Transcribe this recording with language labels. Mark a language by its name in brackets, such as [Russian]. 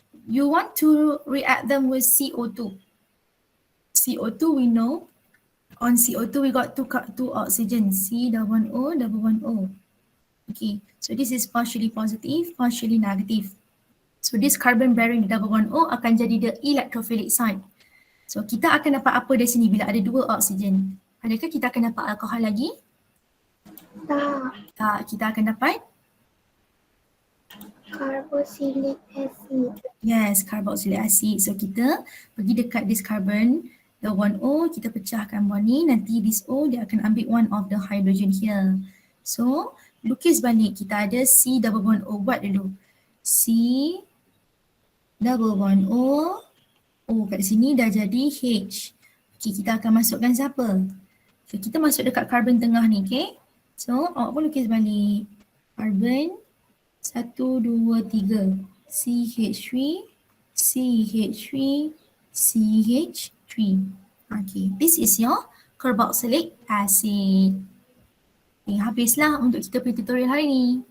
[English] You want to react them with CO2. CO2 we know. On CO2 we got two oxygens, C11O. Okay, so this is partially positive, partially negative. So this carbon bearing double bond O [Malay] akan jadi [English] the electrophilic side. [Malay] So kita akan dapat apa dari sini bila ada 2 oksigen? Adakah kita akan dapat alkohol lagi? Tak, kita akan dapat [English] Carboxylic acid. yes, carboxylic acid. So [Malay] kita pergi dekat [English] this carbon, the one O, [Malay] kita pecahkan bond ni, nanti [English] this O [Malay] dia akan ambil [English] one of the hydrogen here. [Malay] So lukis balik, kita ada C double bond O, buat dulu. C double bond O, O kat sini dah jadi H. Okay, kita akan masukkan siapa? So kita masuk dekat carbon tengah ni, okay? So awak pun lukis balik. Carbon 1, 2, 3. [English] CH3, CH3, CH3. Okay, this is your carboxylic acid. [Malay] Okay, habislah untuk kita punya tutorial hari ni.